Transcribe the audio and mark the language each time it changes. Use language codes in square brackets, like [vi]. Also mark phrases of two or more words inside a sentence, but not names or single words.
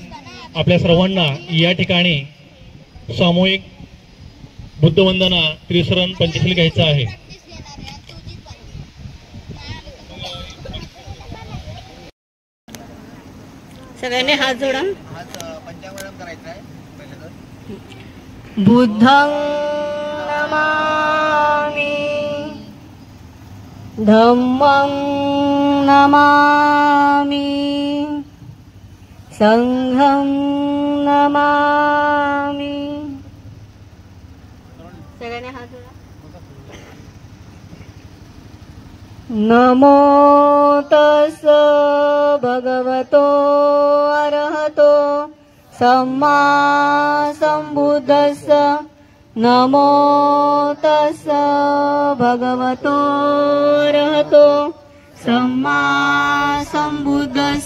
[mr] आपल्या सर्वांना या ठिकाणी सामूहिक बुद्धवंदना त्रिसरण पंचशील घ्यायचं आहे. सगळ्यांनी हात जोडा. [pi] बुद्धं नमामि, धम्मं नमामि, संघं नमामि. [mr] सगळ्यांनी हात जोडा. [pi] नमो तस् भगवतो अरहतो सम्मा संबुद्धस्स. नमो तस् भगवतो अरहतो सम्मा संबुद्धस्स.